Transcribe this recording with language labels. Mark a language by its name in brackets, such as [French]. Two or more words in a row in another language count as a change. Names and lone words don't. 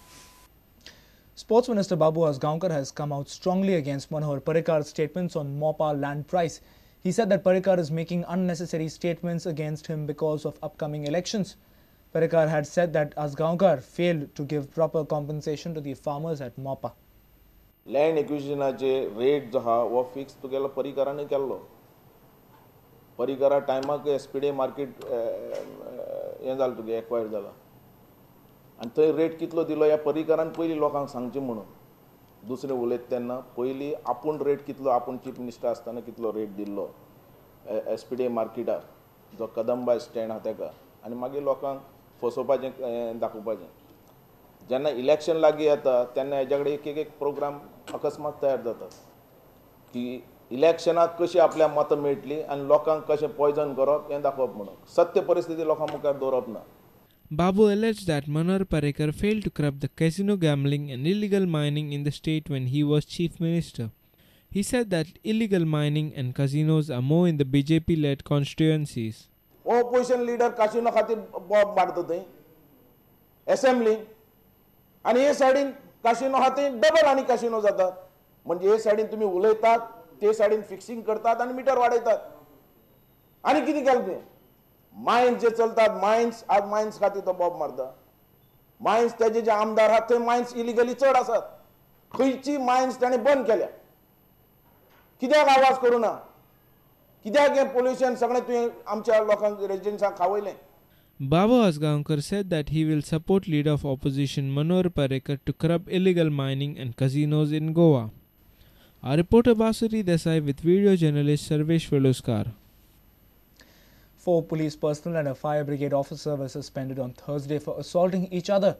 [English] Sports Minister Babu Asgaonkar has come out strongly against Manohar Parikar's statements on Mopa land price. He said that Parikar is making unnecessary statements against him because of upcoming elections. Parikar had said that Asgaonkar failed to give proper compensation to the farmers at Mopa. Land acquisition [Konkani] चे rate जो हा वो fix तो केला परिकाराने केल्लो. परिकारा टायमाक SPDA market हे जाल तुगे acquire जाला. आणि थंय रेट कितलो दिलो या परिकारान पयली लोकांक सांगचे म्हणून. दुसरे उलयत तेन्ना पयली आपूण रेट कितलो आपूण [English] chief minister [Konkani] आसतना कितलो रेट दिल्लो SPDA मार्केटार जो कदंबा स्टँड आहा तेका आनी मागीर लोकांक फसोवपाचें दाखोवपाचें. जेन्ना इलेक्शन लागीं येता तेन्ना हेज्या कडेन एक प्रोग्राम अकस्मात तयार जातात की इलेक्शनाक कशी आपल्या मतं मेळटली आनी लोकांक कशें पॉयझन करप हें दाखोवप म्हणून सत्य परिस्थिती लोकां मुखार दवरप ना. [English] Babu alleged that Manohar Parrikar failed to curb the casino gambling and illegal mining in the state when he was chief minister. He said that illegal mining and casinos are more in the BJP-led constituencies. Opposition leader [Konkani] काशिनो खातीर बॉब मारता थंय असेंब्ली आनी हे सायडीन काशिनो खातीर डबल आनी काशिनो जातात. म्हणजे हे सायडीन तुमी उलयतात ते सायडीन फिक्सिंग करतात आनी मिटर वाडयतात. आनी कितें केलें तें मायन्स जे चलतात मायन्स आज मायन्स खातीर तो बॉब मारता. मायन्स तेजे जे आमदार आहात थंय मायन्स इलिगली चड आसात. खंयची मायन्स ताणें बंद केल्या. कित्याक आवाज करूं ना? कित्याक हें पोल्युशन सगळें तुवें आमच्या लोकांक रेजिडेंट्सांक खावयलें? [English] Babu Asgaonkar said that he will support leader of opposition Manohar Parrikar to curb illegal mining and casinos in Goa. Our reporter Basuri Desai with video journalist Sarvesh Veluskar. 4 police personnel and a fire brigade officer were suspended on Thursday for assaulting each other.